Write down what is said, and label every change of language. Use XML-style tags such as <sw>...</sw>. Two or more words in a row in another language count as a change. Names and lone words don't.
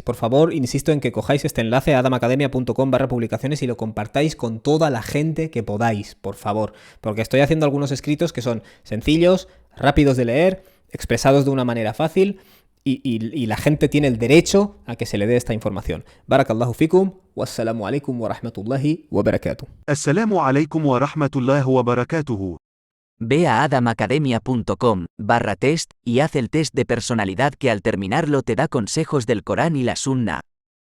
<es>Por favor, insisto en que cojáis este enlace a adamacademia.com/publicaciones y lo compartáis con toda la gente que podáis, por favor. Porque estoy haciendo algunos escritos que son sencillos, rápidos de leer, expresados de una manera fácil y la gente tiene el derecho a que se le dé esta información.</es> <ar>بارك الله فيكم، والسلام عليكم ورحمة الله وبركاته. السلام عليكم ورحمة الله وبركاته.</ar> <es>Ve a adamacademia.com/test y haz el test de personalidad que al terminarlo te da consejos del Corán y la Sunna.</es>